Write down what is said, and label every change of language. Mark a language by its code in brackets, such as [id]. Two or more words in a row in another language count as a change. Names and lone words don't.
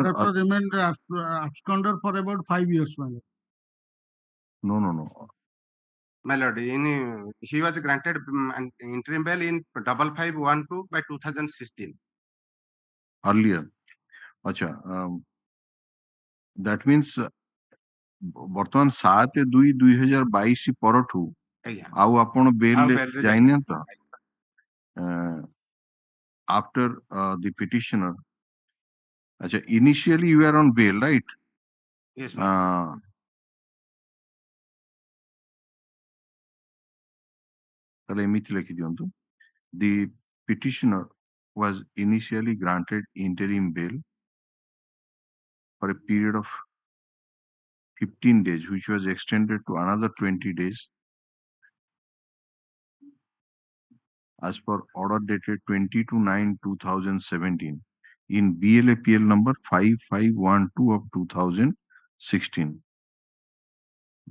[en] remained absconder for about 5 years, my Lord. No. My Lord, he was granted an interim bail in 5512 by 2016. [or] Earlier. Acha. [en] That means [or] ବର୍ତ୍ତମାନ 7/2/2022 ପରଠୁ ଆଉ ଆପଣ ବେଲ୍ ଯାଇନାହାନ୍ତି ତ? [en] After the petitioner, acha, initially you are on bail, right? Yes, [or] ତାହେଲେ ଏମିତି ଲେଖି ଦିଅନ୍ତୁ. [en] The petitioner was initially granted interim bail for a period of 15 days, which was extended to another 20 days as per order dated 22/9/2017 in BLAPL number 5512 of 2016.